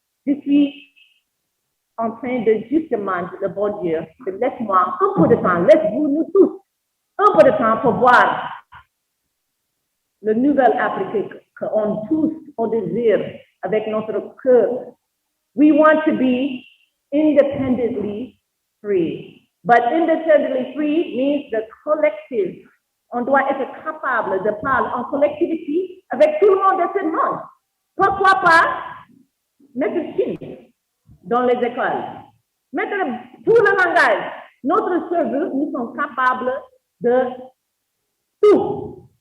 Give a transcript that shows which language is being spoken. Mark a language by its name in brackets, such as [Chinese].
[French] Je suis en train de justement, le bon Dieu, de laisse-moi un peu de temps, laisse-vous, nous tous, un peu de temps pour voir le nouvel Afrique qu'on tous, on désire avec notre cœur. [English] We want to be independently free. But independently free means the collective [French] On doit être capable de parler en collectivité avec tout le monde de ce monde. Pourquoi pas mettre Chine dans les écoles, mettre tout le langage. Notre cerveau, nous sommes capables de tout.